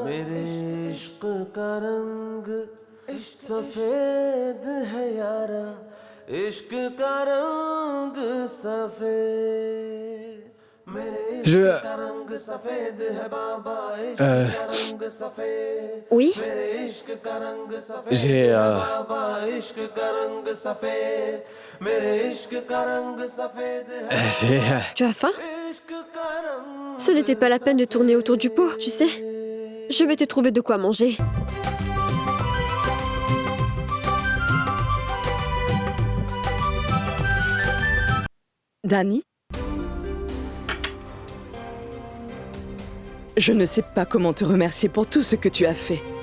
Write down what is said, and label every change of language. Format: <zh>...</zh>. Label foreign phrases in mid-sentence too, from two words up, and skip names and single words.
<hi>मेरे इश्क का रंग सफेद है यारा, इश्क का रंग सफेद। मेरे इश्क का रंग सफेद है बाबा, इश्क का रंग सफेद।</hi> <fr>Oui?</fr> <hi>मेरे इश्क का रंग सफेद</hi> <fr>J'ai,</fr> <hi>है बाबा, इश्क का रंग सफेद। मेरे इश्क का रंग सफेद है,</hi> <fr>Tu as faim?</fr> <hi>इश्क का रंग।</hi> <fr>Ce n'était pas la peine de tourner autour du pot, tu sais. Je vais te trouver de quoi manger. Danny? Je ne sais pas comment te remercier pour tout ce que tu as fait.</fr>